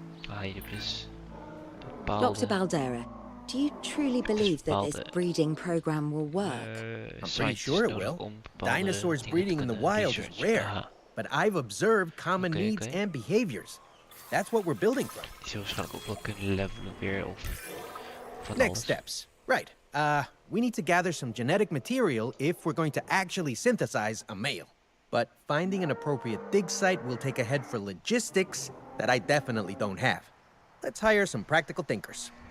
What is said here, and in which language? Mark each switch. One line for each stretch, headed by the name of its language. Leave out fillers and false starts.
Dutch: Ah, hier heb je dus bepaalde...
English: Dr. Baldera, do you truly believe that this breeding program will work? I'm pretty sure it will. Dinosaurs breeding in the wild is rare. But I've observed common needs and behaviors. That's what we're building from.
Dutch: Die zullen waarschijnlijk ook wel kunnen levelen weer of van
English: Next
Dutch: alles.
English: steps. Right. We need to gather some genetic material if we're going to actually synthesize a male. But finding an appropriate dig site will take a head for logistics that I definitely don't have. Let's hire some practical thinkers.